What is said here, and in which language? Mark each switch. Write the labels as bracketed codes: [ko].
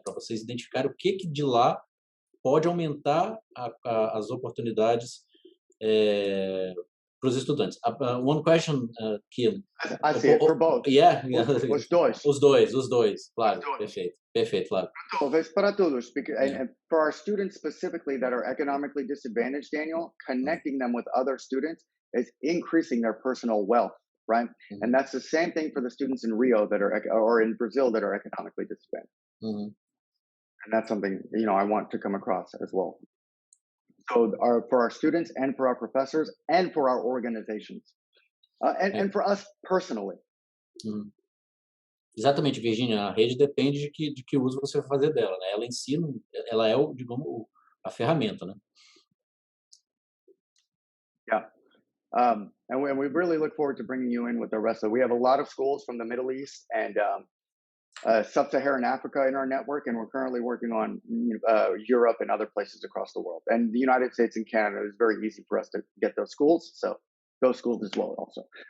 [pt] Para vocês identificarem o que de lá pode aumentar as oportunidades para os estudantes. [en] One question, Kian. I see it for both. Yeah, [pt] Os dois. Os dois, claro, perfeito, claro. Talvez para todos, [en] because, and for our students specifically that are economically disadvantaged, Daniel, connecting them with other students is increasing their personal wealth, right? And that's the same thing for the students in Rio that are, or in Brazil that are economically disadvantaged. And that's something, you know, I want to come across as well. So for our students and for our professors and for our organizations and for us personally. [pt] Exatamente, Virginia. A rede depende de que uso você vai fazer dela, né? Ela em si, ela é digamos, a ferramenta, né? [en] Yeah. And we really look forward to bringing you in with the rest of. We have a lot of schools from the Middle East and Sub-Saharan Africa in our network, and we're currently working on Europe and other places across the world. And the United States and Canada is very easy for us to get those schools, so those schools as well also.